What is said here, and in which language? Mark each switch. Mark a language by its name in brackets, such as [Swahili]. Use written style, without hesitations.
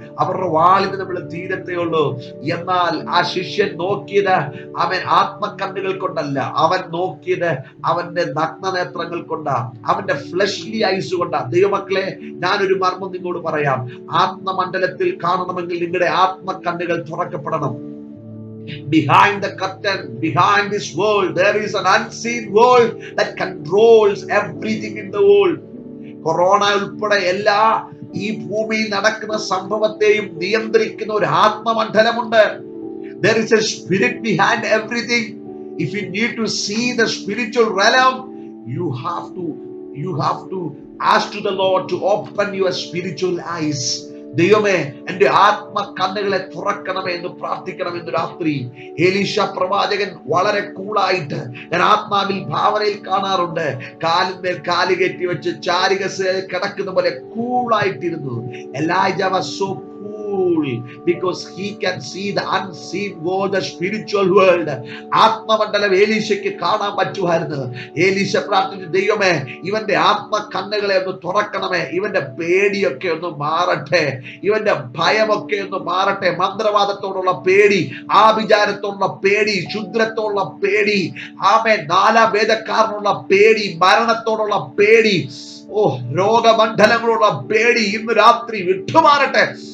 [Malayalam] അവരുടെ വാളിന് നമ്മൾ തീരത്തേ ഉള്ളൂ. എന്നാൽ ആ ശിഷ്യൻ നോക്കിയത് അവൻ ആത്മകണ്ണുകൾ കൊണ്ടല്ല, അവൻ നോക്കിയത് അവന്റെ നഗ്നനേത്രങ്ങൾ കൊണ്ടാ, അവന്റെ [English] fleshly eyes [Malayalam] കൊണ്ടാ. ദൈവമക്കളെ, ഞാനൊരു മർമ്മം നിങ്ങളോട് പറയാം. ആത്മമണ്ഡലത്തിൽ കാണണമെങ്കിൽ നിങ്ങളുടെ ആത്മകണ്ണുകൾ തുറക്കപ്പെടണം. [English] Behind the curtain, behind this world, there is an unseen world that controls everything in the world. [Malayalam] Corona ഉൾപ്പെടെ എല്ലാ ഈ ഭൂമിയിൽ നടക്കുന്ന സംഭവത്തെയും നിയന്ത്രിക്കുന്ന ഒരു ആത്മമണ്ഡലമുണ്ട്. [English] There is a spirit behind everything. If you need to see the spiritual realm, you have to ask to the Lord to open your spiritual eyes. [Malayalam] ദൈവമേ, എന്റെ ആത്മ കണ്ണുകളെ തുറക്കണമേ എന്ന് പ്രാർത്ഥിക്കണമെന്ന് രാത്രി. എലീശ പ്രവാചകൻ വളരെ കൂളായിട്ട് ഞാൻ ആത്മാവിൽ ഭാവനയിൽ കാണാറുണ്ട്. കാലിന്മേൽ കാല് കയറ്റി വെച്ച് ചാരികസേൽ കിടക്കുന്ന പോലെ കൂളായിട്ടിരുന്നു. [English] Elijah was so cool because he can see the unseen world, the spiritual world. [Malayalam] ആത്മമണ്ഡലം ഏലീശയ്ക്ക് കാണാൻ പറ്റുമായിരുന്നു. ഏലീശ പ്രാർത്ഥിച്ചു, ദൈവമേ, ഇവന്റെ ആത്മ കണ്ണുകളെ ഒന്ന് തുറക്കണമേ, ഇവന്റെ പേടിയൊക്കെ ഒന്ന് മാറട്ടെ, ഇവന്റെ ഭയമൊക്കെ ഒന്ന് മാറട്ടെ. മന്ത്രവാദത്തോടുള്ള പേടി, ആഭിചാരത്തോടുള്ള പേടി, ശുദ്രത്തോടുള്ള പേടി, നാലാം വേദക്കാരനുള്ള പേടി, മരണത്തോടുള്ള പേടി, രോഗമണ്ഡലങ്ങളുള്ള പേടി ഇന്ന് രാത്രി വിട്ടുമാറട്ടെ.